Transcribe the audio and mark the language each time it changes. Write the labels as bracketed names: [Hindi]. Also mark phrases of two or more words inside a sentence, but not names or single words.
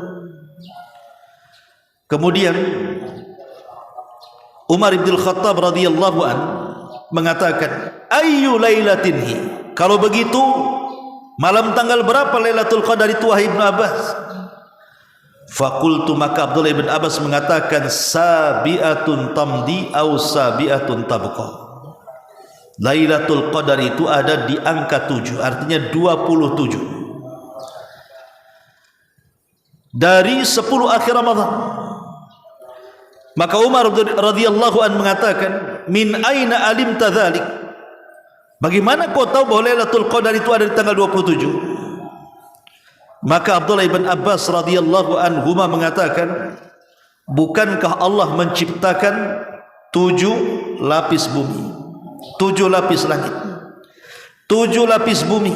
[Indonesian] Kemudian Umar bin Khattab [Arabic] radhiyallahu an [Indonesian] mengatakan, [Arabic] "Ayyu lailatinhi?" [Indonesian] Kalau begitu, malam tanggal berapa Lailatul Qadar itu, wahai Ibnu Abbas? Fakultu, maka Abdullah bin Abbas mengatakan, [Arabic] "Sabi'atun tamdi au sabi'atun tabqa." [Indonesian] Lailatul Qadar itu ada di angka 7, artinya 27. Dari 10 akhir Ramadan. Maka Umar [Arabic] radhiyallahu an [Indonesian] mengatakan, [Arabic] "Min aina alimta dzalik?" [Indonesian] Bagaimana kau tahu bahwa Lailatul Qadar itu ada di tanggal 27? Maka Abdullah ibn Abbas [Arabic] radhiyallahu anhuma [Indonesian] mengatakan, bukankah Allah menciptakan 7 lapis bumi, 7 lapis langit, 7 lapis bumi.